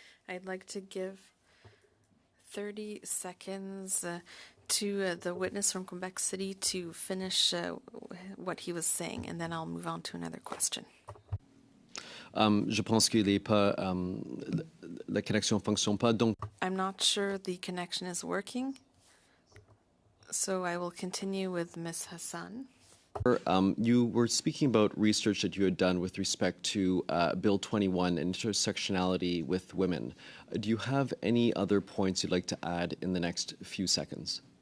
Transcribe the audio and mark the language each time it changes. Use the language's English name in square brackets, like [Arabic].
[English] I'd like to give 30 seconds to the witness from Quebec City to finish what he was saying, and then I'll move on to another question. [French] Je pense que la connexion ne fonctionne pas. Donc... [English] I'm not sure the connection is working, so I will continue with Ms. Hassan. You were speaking about research that you had done with respect to Bill 21 and intersectionality with women. Do you have any other points you'd like to add in the next few seconds?